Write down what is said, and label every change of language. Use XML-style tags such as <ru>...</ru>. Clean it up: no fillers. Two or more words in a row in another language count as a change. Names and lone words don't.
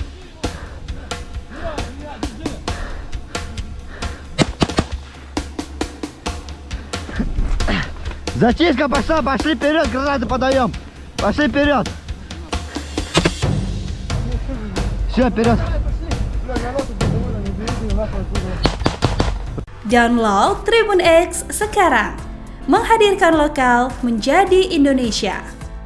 <ru>Зачистка пошла, пошли вперед, гранаты подаем! Пошли вперед! Все, вперед! Бля, народ тут довольно, не берите нахуй оттуда.</ru> <id>Download Tribun X sekarang, menghadirkan lokal menjadi Indonesia.</id>